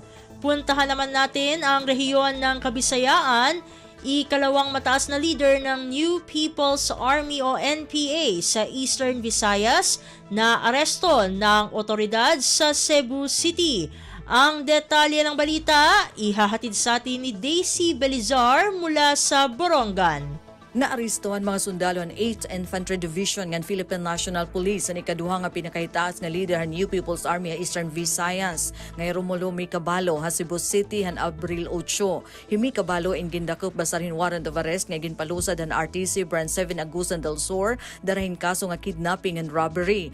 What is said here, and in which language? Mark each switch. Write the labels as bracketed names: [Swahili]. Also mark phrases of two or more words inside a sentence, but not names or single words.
[Filipino] Puntahan naman natin ang rehiyon ng Kabisayaan, ikalawang mataas na leader ng New People's Army o NPA sa Eastern Visayas na aresto ng otoridad sa Cebu City. Ang detalye ng balita, ihahatid sa atin ni Daisy Belizar mula sa Borongan. [Waray] Naaristohan mga sundalo ng 8th Infantry Division ng Philippine National Police ang ikaduha nga pinakahitaas nga leader ng New People's Army ng Eastern Visayas ngay Romulo Mikabalo ha Cebu City han Abril 8. Himi Kabalo in gindakop basarin [English] warrant of arrest [Waray] nga ginpalusad han RTC Brand 7 Agusan del Sur darahin kaso nga [English] kidnapping and robbery.